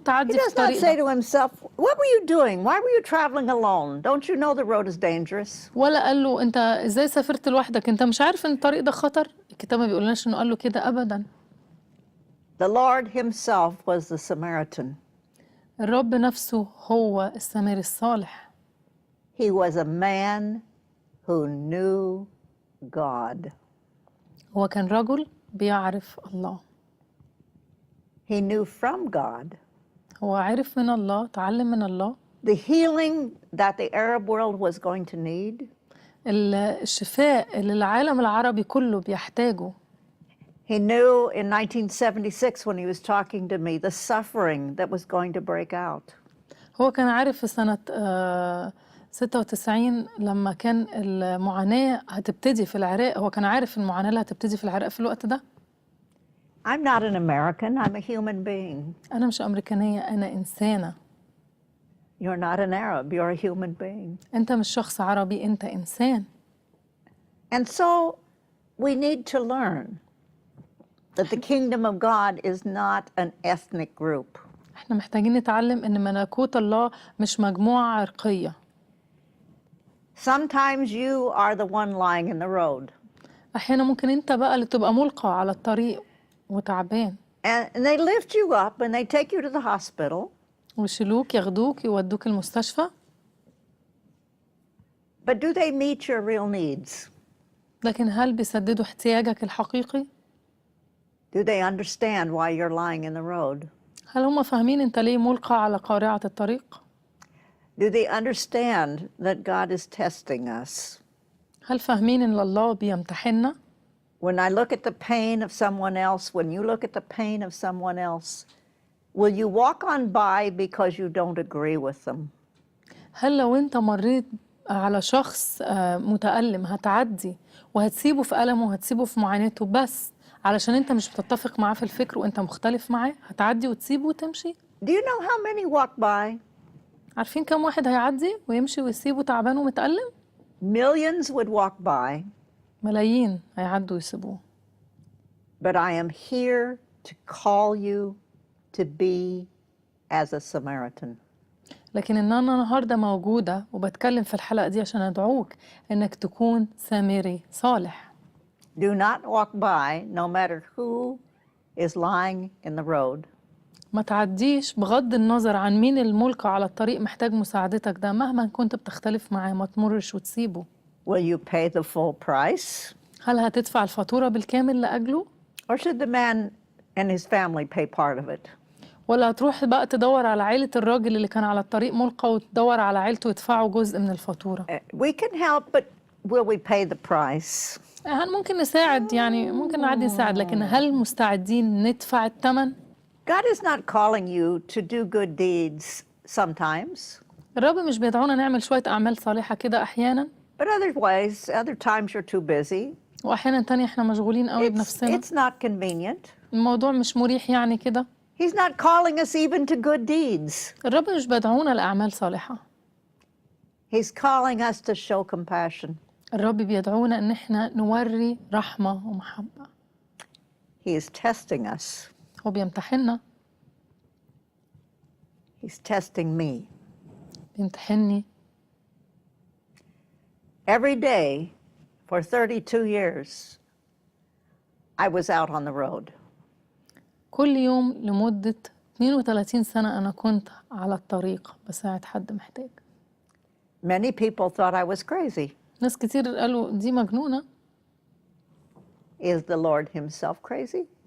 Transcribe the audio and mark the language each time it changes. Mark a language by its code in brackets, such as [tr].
[en] He [ar] تعدي في [en] does not [ar] الطريق [en] say [ar] ده. [en] to himself, what were you doing? Why were you traveling alone? Don't you know the road is dangerous? [ar] ولا قال له انت ازاي سافرت لوحدك، انت مش عارف ان الطريق ده خطر. الكتاب ما بيقولناش انه قال له كده ابدا. [en] The Lord himself was the Samaritan. [ar] الرب نفسه هو السمير الصالح. [en] He was a man who knew God. [ar] هو كان رجل بيعرف الله. [en] He knew from God. [ar] هو عرف من الله، تعلم من الله. [en] The healing that the Arab world was going to need. [ar] الشفاء اللي العالم العربي كله بيحتاجه. [en] He knew in 1976 when he was talking to me the suffering that was going to break out. [ar] هو كان عارف في سنة 96 لما كان المعاناة هتبتدي في العراق، هو كان عارف المعاناة اللي هتبتدي في العراق في الوقت ده. [en] I'm not an American, I'm a human being. [ar] أنا مش أمريكانية، أنا إنسانة. [en] You're not an Arab, you're a human being. [ar] أنت مش شخص عربي، أنت إنسان. [en] And so we need to learn. that the kingdom of God is not an ethnic group. [ar] احنا محتاجين نتعلم ان ملكوت الله مش مجموعة عرقية. [en] Sometimes you are the one lying in the road. [ar] احيانا ممكن انت بقى اللي تبقى ملقى على الطريق وتعبان، [en] And they lift you up and they take you to the hospital. [ar] ويشيلوك ياخدوك يودوك المستشفى. [en] But do they meet your real needs? [ar] لكن هل بيسددوا احتياجك الحقيقي؟ [en] Do they understand why you're lying in the road? [ar] هل هم فاهمين انت ليه ملقى على قارعة الطريق؟ [en] Do they understand that God is testing us? [ar] هل فاهمين ان الله بيمتحننا؟ [en] When I look at the pain of someone else, when you look at the pain of someone else, will you walk on by because you don't agree with them? [ar] هل لو انت مريت على شخص متألم هتعدي وهتسيبه في ألمه وهتسيبه في معاناته بس علشان انت مش بتتفق معاه في الفكر وانت مختلف معاه، هتعدي وتسيبه وتمشي؟ [en] Do you know how many walk by? [ar] عارفين كم واحد هيعدي ويمشي ويسيبه تعبان ومتألم؟ [en] Millions would walk by, [ar] ملايين هيعدوا ويسيبوه. [en] but I am here to call you to be as a Samaritan. [ar] لكن ان انا النهارده موجودة وبتكلم في الحلقة دي عشان ادعوك انك تكون سامري صالح. [en] Do not walk by no matter who is lying in the road. [ar] ما تعديش بغض النظر عن مين الملقى على الطريق محتاج مساعدتك ده، مهما كنت بتختلف معاه ما تمرش وتسيبه. [en] Will you pay the full price? [ar] هل هتدفع الفاتورة بالكامل لأجله؟ [en] Or should the man and his family pay part of it? [ar] ولا هتروح بقى تدور على عيلة الراجل اللي كان على الطريق ملقى وتدور على عيلته يدفعوا جزء من الفاتورة؟ [en] We can help, but will we pay the price? [ar] هل ممكن نساعد، يعني ممكن نعدي نساعد، لكن هل مستعدين ندفع الثمن؟ [en] God is not calling you to do good deeds sometimes, [ar] الرب مش بيدعونا نعمل شوية أعمال صالحة كده أحيانا، [en] but other times you're too busy. [ar] وأحيانا تانية إحنا مشغولين قوي بنفسنا، [en] It's not convenient. [ar] الموضوع مش مريح يعني كده. [en] He's not calling us even to good deeds. [ar] الرب مش بيدعونا لأعمال صالحة، [en] He's calling us to show compassion. [ar] الرب بيدعونا إن إحنا نوري رحمة ومحبة. [en] He is testing us. [ar] هو بيمتحننا، [en] He's testing me. [ar] بيمتحني. [en] Every day for 32 years, I was out on the road. [ar] كل يوم لمدة 32 سنة أنا كنت على الطريق بساعد حد محتاج. [en] Many people thought I was crazy. [ar] ناس كتير قالوا دي مجنونة. [en] Is the Lord himself crazy?